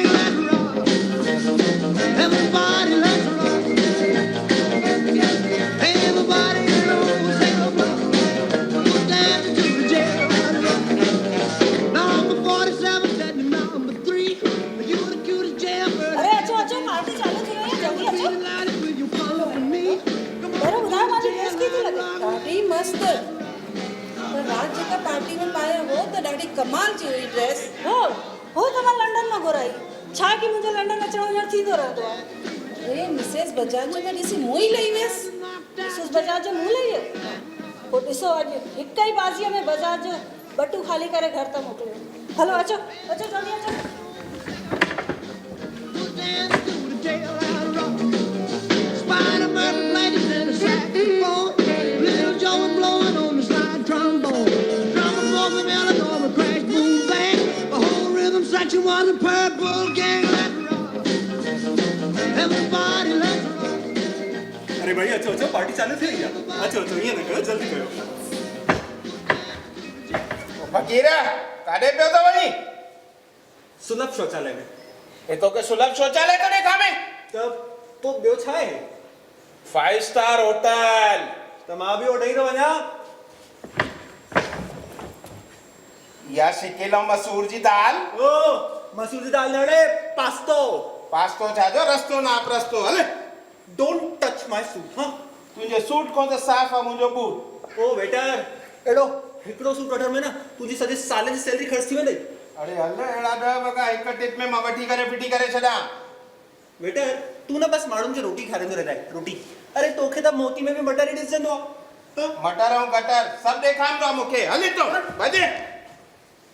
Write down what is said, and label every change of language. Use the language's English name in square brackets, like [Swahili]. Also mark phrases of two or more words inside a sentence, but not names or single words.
[English] Let's rock. Everybody, let's rock. Everybody in the whole cell block was dancing to the jailhouse rock. Number 47 said to number 3, you were the cutest jailbird. [Sindhi] अरे अच्छो अच्छो पार्टी चालू थी वई जल्दी अच्छो। [English] Really light it with your follow me. [Sindhi] अरे बुधायो माजी ड्रेस कीती लगे। ॾाढी मस्त पर रात जेका पार्टी में पाया हो त ॾाढी कमाल जी हुई ड्रेस। हो त मां लंडन में घुराई छा की मुंहिंजो लंडन अचण वञण थींदो रहंदो आहे। अरे मिसेस बजाज जो त ॾिसी मुंह ई लही वियसि। मिसेस बजाज जो मुंह लही वियो पोइ ॾिसो अॼु हिक ई बाज़ीअ में बजाज जो बटू खाली करे घर त मोकिलियो। हलो अचो अचो जल्दी अचो। [English] Dance to the jailhouse rock. Spider Murphy played it in a saxophone. Little Joe was blowing on the slide trombone. Drummer boy from Illinois, crash, boom, bang. The whole rhythm section was a purple gang. Let's rock. Everybody, let's rock. [Sindhi] अरे भाई अच्छो अच्छो पार्टी चालू थी गया अच्छो अच्छो [Hindi] ये न करो जल्दी करो। [Sindhi] फकीर काॾे पियो तो वञी? सुलभ शौचालय में हे तोखे सुलभ शौचालय तो ॾेखां में तब तो ॿियो छा आहे [English] 5 star hotel. [Sindhi] त मां बि ओॾे ई थो वञा। या शिकिल ऐं मसूर जी दाल ओ मसूर जी दाल नड़े पास्तो पास्तो छा जो रस्तो नाप रस्तो हल। [English] don't touch my suit. हाँ [Sindhi] तुंहिंजो सूट कोन त साफ़ आहे मुंहिंजो बूट। ओ वेटर एड़ो हिकिड़ो सूट ऑर्डर में ना तुंहिंजी सॼे साल जी सैलरी ख़र्च थी वेंदी। अरे हल अहिड़ा 10 वॻा हिक टिप में मां वठी करे फिटी करे छॾां। वेटर तू ना बस माण्हुनि खे रोटी खाराईंदो रहंदा आहे रोटी। अरे तोखे त मोती में बि मटर ई ॾिसजंदो आहे। मटर ऐं गटर सभु ॾेखारींदो आहे मूंखे हल तो भॼ।